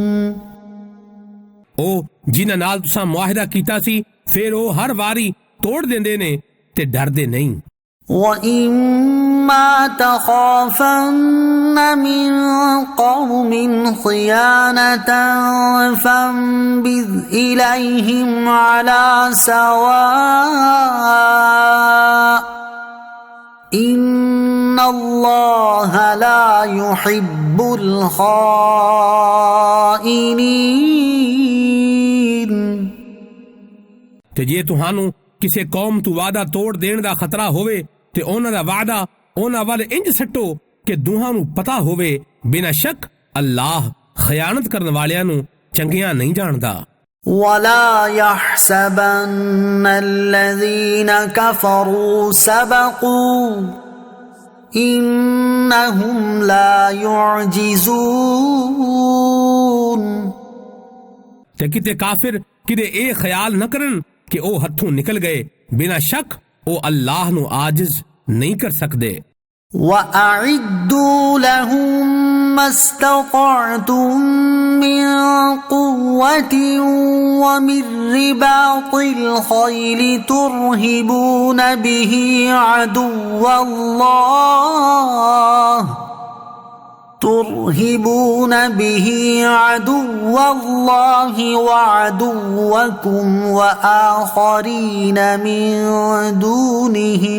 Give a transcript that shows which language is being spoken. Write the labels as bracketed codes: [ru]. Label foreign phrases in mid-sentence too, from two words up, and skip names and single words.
[pa] ਉਹ ਜਿਨ੍ਹਾਂ ਨਾਲ ਤੁਸੀਂ ਮੁਆਹਿਦਾ ਕੀਤਾ ਸੀ ਫਿਰ ਉਹ ਹਰ ਵਾਰੀ ਤੋੜ ਦਿੰਦੇ ਨੇ ਤੇ ਡਰਦੇ ਨਹੀਂ। [ar] وَإِمَّا تَخَافَنَّ مِنْ قَوْمٍ خِيَانَةً فَانبِذْ إِلَيْهِمْ عَلَى سَوَاءٍ إِنَّ اللَّهَ لَا يُحِبُّ الْخَائِنِينَ। [pa] ਤੇ ਜੇ ਤੁਹਾਨੂੰ ਕਿਸੇ ਕੌਮ ਤੋਂ ਵਾਅਦਾ ਤੋੜ ਦੇਣ ਦਾ ਖਤਰਾ ਹੋਵੇ ਤੇ ਉਹਨਾਂ ਦਾ ਵਾਅਦਾ ਉਹਨਾਂ ਵੱਲ ਇੰਜ ਸੱਟੋ ਕਿ ਦੋਹਾਂ ਨੂੰ ਪਤਾ ਹੋਵੇ। ਬਿਨਾਂ ਸ਼ੱਕ ਅੱਲਾਹ ਖਿਆਨਤ ਕਰਨ ਵਾਲਿਆਂ ਨੂੰ ਚੰਗਿਆਂ ਨਹੀਂ ਜਾਣਦਾ। [ar] وَلَا يَحْسَبَنَّ الَّذِينَ كَفَرُوا سَبَقُوا إِنَّهُمْ لَا يُعْجِزُونَ। [pa] ਤੇ ਕਿਤੇ ਕਾਫਿਰ ਕਿਤੇ ਇਹ ਖਿਆਲ ਨਾ ਕਰਨ ਕਿ ਉਹ ਹੱਥੋਂ ਨਿਕਲ ਗਏ। ਬਿਨਾਂ ਸ਼ੱਕ ਉਹ ਅੱਲਾਹ ਨੂੰ ਆਜਿਜ਼ ਨਹੀਂ ਕਰ ਸਕਦੇ। [ar] وَأَعِدُّوا لَهُم مَّا اسْتَطَعْتُم مِّن قُوَّةٍ وَمِن رِّبَاطِ الْخَيْلِ تُرْهِبُونَ بِهِ عَدُوَّ اللَّهِ وَعَدُوَّكُمْ وَآخَرِينَ مِن دُونِهِمْ